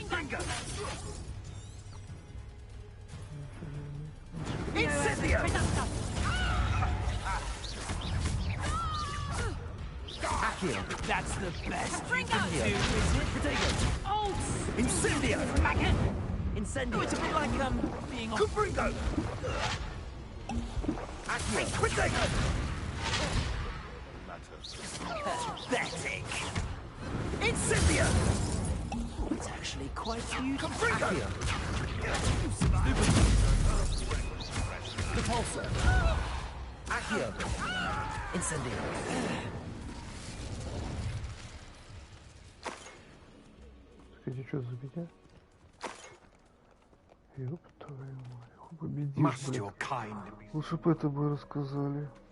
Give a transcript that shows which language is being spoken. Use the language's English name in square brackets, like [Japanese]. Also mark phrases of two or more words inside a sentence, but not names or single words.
[English] Incendio! Accio! That's the best you can do, is it? Potato! Oh! Incendio! Incendio! Oh, it's a bit like, being on... Confringo! Accio! Potato! Pathetic! Incendio! It's actually quite beautiful. Accio! Repulsor! Accio! Incendio! [Russian] Скажи, что за меня? Ёб твою мать, победишь, блядь. Лучше бы это бы рассказали.